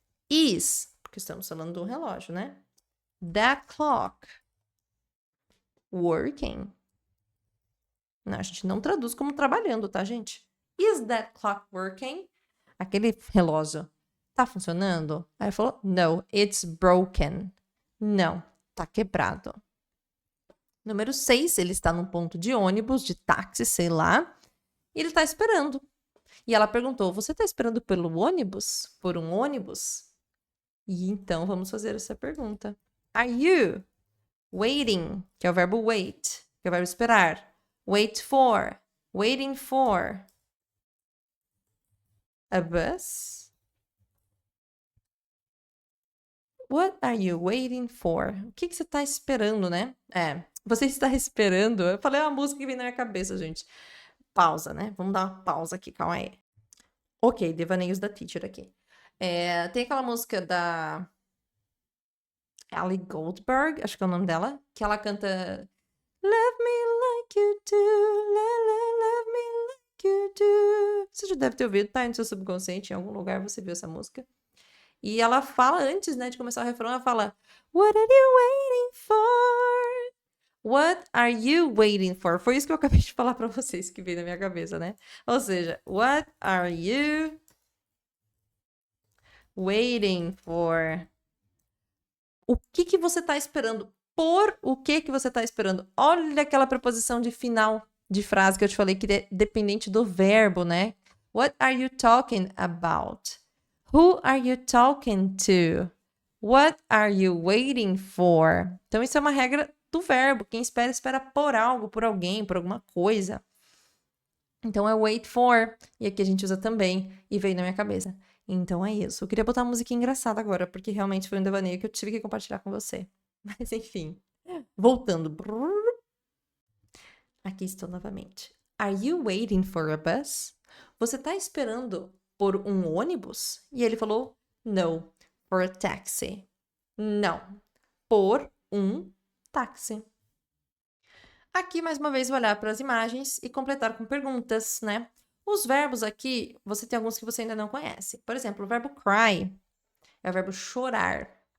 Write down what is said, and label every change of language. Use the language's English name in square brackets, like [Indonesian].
[Portuguese] Is, porque estamos falando do relógio, né? [English] That clock working? [Portuguese] Não, a gente não traduz como trabalhando, tá, gente? [English] Is that clock working? [Portuguese] Aquele relógio tá funcionando? Aí ele falou, [English] no, it's broken. [Portuguese] Não, tá quebrado. Número 6, ele está num ponto de ônibus, de táxi, sei lá, e ele tá esperando. E ela perguntou, você tá esperando pelo ônibus? Por um ônibus? E então vamos fazer essa pergunta. [English] Are you waiting, [Portuguese] que é o verbo wait, que é o verbo esperar. [English] Wait for, waiting for a bus? What are you waiting for? [Portuguese] O que você está esperando, né? Você está esperando. Eu falei uma música que vem na minha cabeça, gente. Pausa, né? Vamos dar uma pausa aqui, calma aí. Ok, devaneios da teacher aqui. Tem aquela música da Ellie Goldberg, acho que é o nome dela, que ela canta [English] Love me like you do, love me like you do. [Portuguese] Você já deve ter ouvido, tá no seu subconsciente, em algum lugar você viu essa música. E ela fala antes, né, de começar o refrão, ela fala [English] What are you waiting for? What are you waiting for? [Portuguese] Foi isso que eu acabei de falar pra vocês, que veio na minha cabeça, né? [English] Ou seja, what are you waiting for? [Portuguese] O que você tá esperando? Por o que você tá esperando? Olha aquela preposição de final de frase que eu te falei que é dependente do verbo, né? [English] What are you talking about? Who are you talking to? What are you waiting for? [Portuguese] Então, isso é uma regra do verbo. Quem espera, espera por algo, por alguém, por alguma coisa. Então, é wait for. E aqui a gente usa também. E veio na minha cabeça. Então, é isso. Eu queria botar uma música engraçada agora, porque realmente foi um devaneio que eu tive que compartilhar com você. Mas, enfim. Voltando. Aqui estou novamente. [English] Are you waiting for a bus? [Portuguese] Você está esperando por um ônibus? E ele falou, [English] no, for a taxi. [Portuguese] Não, por um táxi. Aqui, mais uma vez, vou olhar para as imagens e completar com perguntas, né? Os verbos aqui, você tem alguns que você ainda não conhece. Por exemplo, o verbo cry é o verbo chorar.